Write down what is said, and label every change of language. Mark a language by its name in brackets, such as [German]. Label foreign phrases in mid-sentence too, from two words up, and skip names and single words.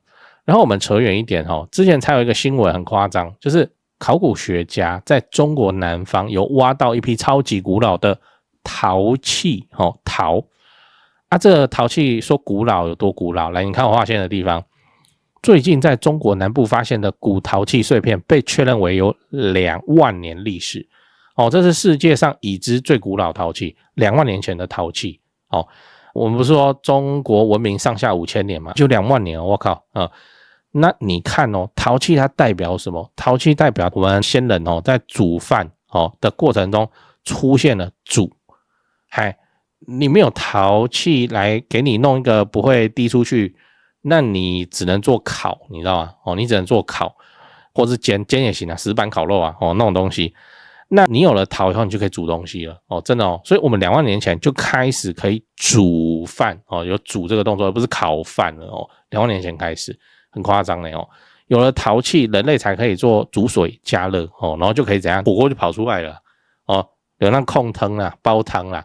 [Chinese] 然後我們扯遠一點哦，之前才有一個新聞很誇張，就是考古學家在中國南方有挖到一批超級古老的陶器哦，陶啊，這個陶器說古老有多古老？來，你看我畫線的地方。最近在中國南部發現的古陶器碎片被確認為有2萬年歷史哦，這是世界上已知最古老陶器，2萬年前的陶器哦。我們不是說中國文明上下5000年嘛，就2萬年哦，我靠那你看哦，陶器它代表什麼？陶器代表我們先人哦，在煮飯哦的過程中出現了煮，你沒有陶器來給你弄一個不會滴出去。那你只能做烤，你知道嗎？哦，你只能做烤，或是煎也行啊，石板烤肉啊，哦，那種東西。那你有了陶以後，你就可以煮東西了，哦，真的哦。所以我們2萬年前就開始可以煮飯，哦，有煮這個動作，而不是烤飯了，哦。2萬年前開始，很誇張的哦。有了陶器，人類才可以做煮水加熱，哦，然後就可以怎樣，火鍋就跑出來了，哦，有那控湯啦，煲湯啦。